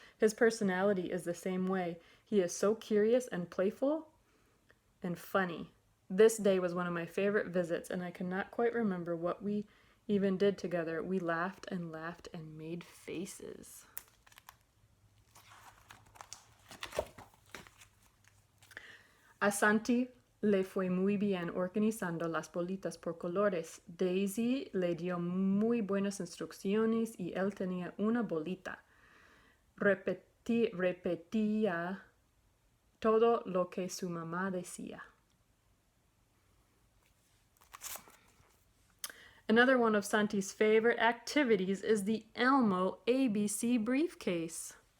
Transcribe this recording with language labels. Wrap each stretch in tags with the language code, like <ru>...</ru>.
<en>His personality is the same way. He is so curious and playful and funny. This day was one of my favorite visits, and I cannot quite remember what we even did together. We laughed and laughed and made faces.</en> <es>A Santi le fue muy bien organizando las bolitas por colores. Daisy le dio muy buenas instrucciones y él tenía una bolita. Repetía todo lo que su mamá decía.</es> <en>Another one of Santi's favorite activities is the Elmo ABC briefcase.</en>